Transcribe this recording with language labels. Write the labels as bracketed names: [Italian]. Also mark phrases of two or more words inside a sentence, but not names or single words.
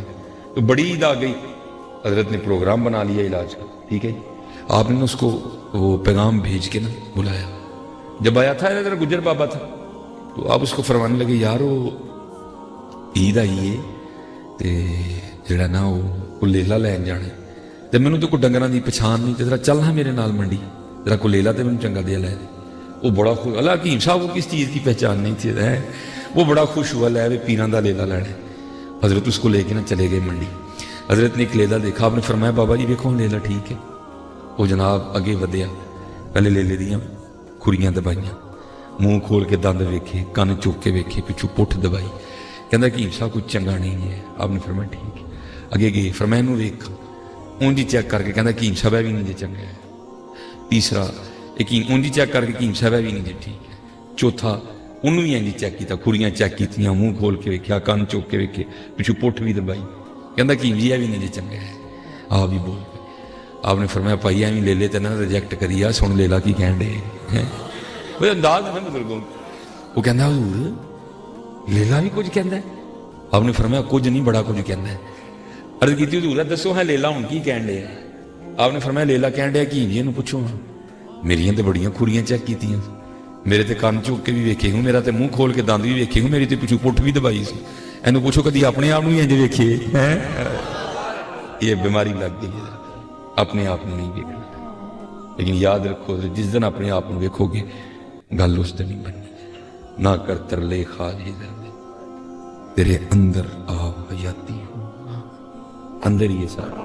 [Urdu] تو بڑی عید آ گئی, حضرت نے پروگرام بنا لیا علاج کا, ٹھیک ہے جی. آپ نے اس کو وہ پیغام بھیج کے نا بلایا. جب آیا تھا حضرت گجر بابا تھا, تو آپ اس کو فرمانے لگے, یار وہ عید آئی ہے [Punjabi] تے جڑا نا وہ لیلا لین جانا, تے مینوں تو کوئی ڈنگراں دی پچھان نہیں, تے ذرا چل ہاں میرے نال منڈی, ذرا کو لیلا تے مینوں چنگا دیا لے دے. [Urdu] وہ بڑا خوش, اللہ حکیم صاحب کو کس چیز کی پہچان نہیں تھی, وہ بڑا خوش ہوا, [Punjabi] لے پیراں دا لیلا لینا. [Urdu] حضرت اس کو لے کے نا چلے گئے منڈی. حضرت نے ایک لیلا دیکھا, آپ نے فرمایا بابا جی دیکھو لیلا ٹھیک ہے. [Punjabi] وہ جناب اگے ودیا, پہلے لیلے دیاں کھریاں دبائیاں, منہ کھول کے دند ویکھے, کن چوک کے ویکھے, پچھو پٹھ دبائی. کہندا حکیم صاحب کچھ چنگا نہیں ہے. [Urdu] آپ نے فرمایا ٹھیک ہے. [Punjabi] اگے گئے, فرمایا انہوں ویکھ, اونجی چیک کر کے کہندا حکیم صاحب ہے بھی نہیں جی چنگا ہے. تیسرا اونجی چیک کر کے حکیم صاحب ہے بھی نہیں جی ٹھیک ہے. چوتھا انہوں بھی انجی چیک کیتا, کھریاں چیک کیتیاں, منہ کھول کے ویکھیا, کن چوک کے ویکھے, پچھو پٹھ بھی دبائی. کہندا حکیم جی ہے بھی نہیں جی چنگا ہے. آپ بھی بول پے. آپ نے فرمایا بھائی ایویں لے لے تے نہ ریجیکٹ کری آ, سن لیلا کی کہن دے. [Urdu] وہ انداز ہے نا بزرگوں. [Punjabi] وہ کہندا حضور لیلا بھی کچھ کہندا ہے. آپ نے فرمایا کچھ نہیں بڑا کچھ کہندا ہے. عرض کیتی حضور دسو ہے لیلا ہن کی کہن دے. آپ نے فرمایا لیلا کہن دیا کی جی, اینوں پوچھو, میریاں تے بڑیاں کھریاں چیک کیتیاں, میرے تے کن چوک کے بھی ویکھے ہوں, میرا تے منہ کھول کے دند بھی ویکھے ہوں, میری تے پچھو پٹھ بھی دبائی سی. اینوں پوچھو کدی اپنے آپ ہی انج ویکھے. [Urdu] یہ بیماری لگ گئی ہے, اپنے آپ کو نہیں ویکھنا. لیکن یاد رکھو جس دن اپنے آپ کو ویکھو گے [Punjabi] گل اس دن ہی بننی. نہ کر ترلے خواج ہزر دے, تیرے اندر آب حیاتی ہو, اندر ہی ہے سارا.